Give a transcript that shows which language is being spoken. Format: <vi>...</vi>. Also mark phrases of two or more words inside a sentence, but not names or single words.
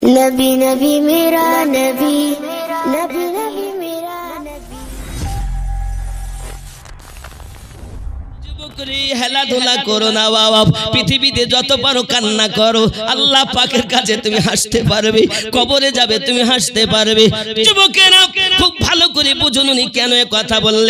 <ur>نبی نبی میرا نبی، نبی نبی میرا نبی.</ur> <bn>খেলাধুলা করো না বাবা, পৃথিবীতে যত পারো কান্না করো, আল্লাহ পাকের কাছে তুমি হাসতে পারবে, কবরে যাবে তুমি হাসতে পারবে। যুবকেরা খুব ভালো করে বুঝুন উনি কেন এ কথা বললেন।</bn>